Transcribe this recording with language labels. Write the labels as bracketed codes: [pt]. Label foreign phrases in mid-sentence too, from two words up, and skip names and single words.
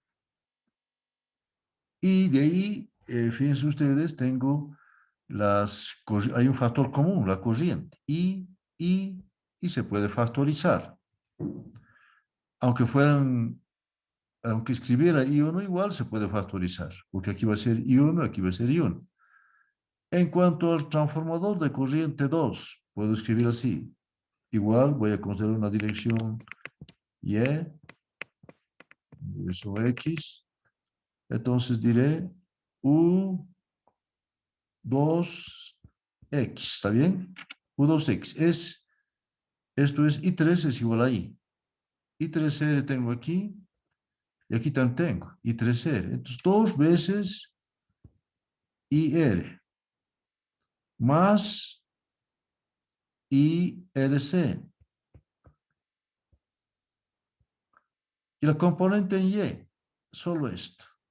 [es] Y de ahí, fíjense ustedes, tengo hay un factor común, la corriente. Y se puede factorizar. Aunque escribiera I1 igual, se puede factorizar. Porque aquí va a ser I1, aquí va a ser I1. En cuanto al transformador de corriente 2, puedo escribir así. Igual voy a considerar una dirección Y, dirección X. Entonces diré U2X, ¿está bien? U2X esto es I3 es igual a I. I3R tengo aquí y aquí también tengo I3R. Entonces 2 veces IR más IRC. Y la componente en Y, solo esto.